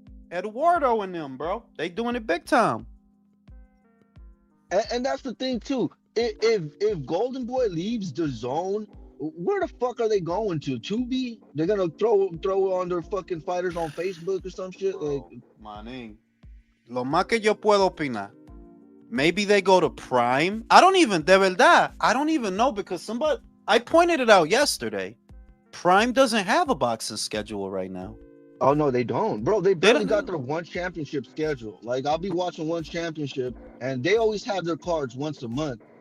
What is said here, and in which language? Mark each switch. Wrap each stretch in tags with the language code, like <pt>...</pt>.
<en>Eduardo and them, bro. They doing it big time. And that's the thing too. If Golden Boy leaves the zone, where the fuck are they going to? Tubi? They're gonna throw on their fucking fighters on Facebook or some shit. Like,</en> <es>Bro, manín. Lo más que yo puedo opinar.</es> <en>Maybe they go to Prime. I don't even,</en> <es>de verdad,</es> <en>I don't even know because I pointed it out yesterday. Prime doesn't have a boxing schedule right now. oh no, they don't, bro. They barely don't- got their one championship schedule. Like I'll be watching one championship, and they always have their cards once a month.</en>